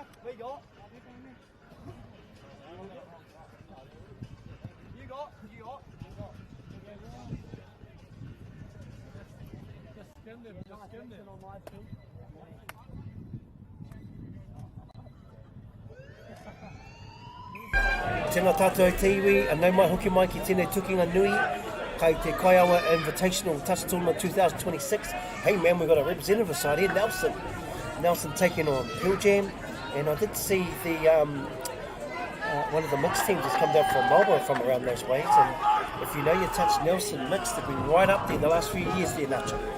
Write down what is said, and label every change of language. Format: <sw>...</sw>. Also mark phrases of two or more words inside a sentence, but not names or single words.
<en>We got? You got? You got? Just skim them, just skim them. On my team.</en> <mi>Tēnā tātou te iwi, anau mai hoki mai ki tēnei tukinga nui, kai te Kaiawa Invitational Touch Tournament 2026.</mi> <en>Hey man, we've got a representative side here, Nelson. Nelson taking on Pearl Jam, and I did see the one of the mixed teams has come down from Melbourne from around those ways, and if you know your touch, Nelson mixed have been right up there the last few years there, Nacho.</en>